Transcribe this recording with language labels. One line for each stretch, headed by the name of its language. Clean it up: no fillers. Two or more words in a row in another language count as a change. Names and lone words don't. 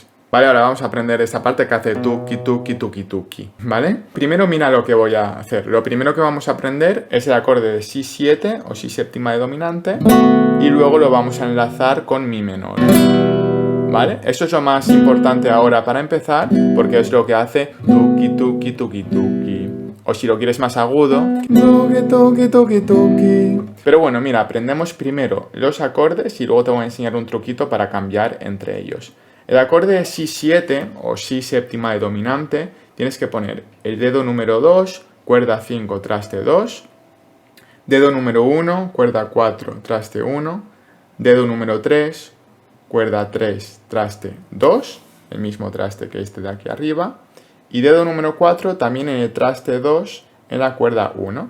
Spanish: Vale, ahora vamos a aprender esta parte que hace tuki, tuki, tuki, tuki, ¿vale? Primero mira lo que voy a hacer. Lo primero que vamos a aprender es el acorde de si 7 o si séptima de dominante y luego lo vamos a enlazar con mi menor. ¿vale? Eso es lo más importante ahora para empezar, porque es lo que hace tuki, tuki, tuki, tuki. O si lo quieres más agudo, tuki, tuki, tuki, tuki. Pero bueno, mira, aprendemos primero los acordes y luego te voy a enseñar un truquito para cambiar entre ellos. El acorde Si7 o Si séptima de dominante, tienes que poner el dedo número 2, cuerda 5, traste 2, dedo número 1, cuerda 4, traste 1, dedo número 3, cuerda 3, traste 2, el mismo traste que este de aquí arriba, y dedo número 4 también en el traste 2 en la cuerda 1.